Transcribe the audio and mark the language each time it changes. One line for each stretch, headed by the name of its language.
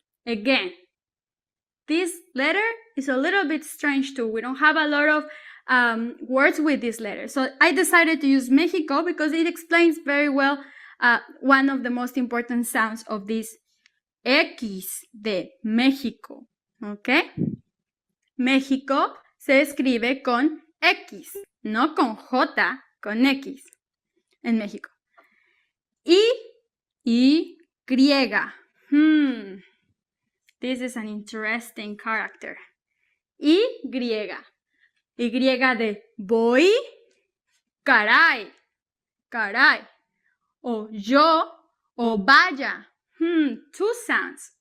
English: Again, this letter is a little bit strange too. We don't have a lot of words with this letter. So I decided to use Mexico because it explains very well one of the most important sounds of this
Spanish: X de México.
English: ¿Ok?
Spanish: México se escribe con X, no con J, con X en México. Y.
English: This is an interesting character.
Spanish: Y. Y de voy, caray, caray. O yo, o vaya.
English: Two sounds.